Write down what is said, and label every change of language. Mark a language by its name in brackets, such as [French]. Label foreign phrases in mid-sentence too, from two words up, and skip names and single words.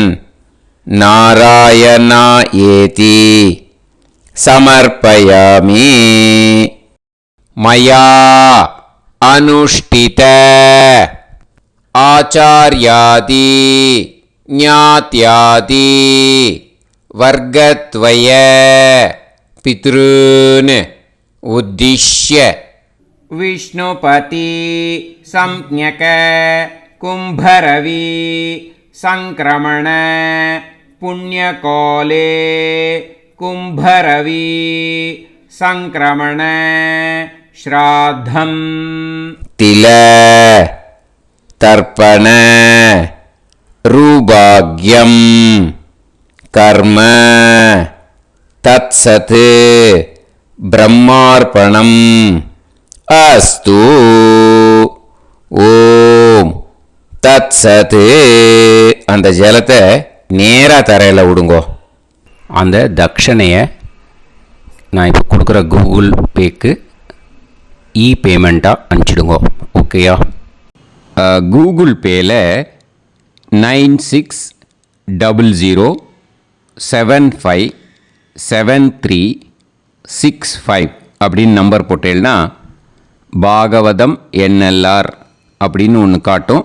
[Sanskrit] नारायणा एति समर्पयामि मया अनुष्ठित आचार्यादि ज्ञात्यादि वर्गद्वय पितॄन् उद्दिश्य विष्णुपति संज्ञक कुम्भरवि संक्रमण पुण्यकाले कुम्भरवि संक्रमण श्राद्धं तिल तर्पण रूपाग्यम कर्म तत्सत् ब्रह्मार्पणम् अस्तु. ॐ तत् सत्. [Tamil] அந்த ஜலத்தை நேராக தரையில் விடுங்கோ. அந்த தட்சணையை நான் இப்போ கொடுக்குற கூகுள் பேக்கு பேமெண்ட்டாக அனுப்பிச்சிடுங்கோ. ஓகேயா? கூகுள் பேயில் 9600757365 அப்படின்னு நம்பர் போட்டேன்னா பாகவதம் NLR அப்படின்னு ஒன்று காட்டும்.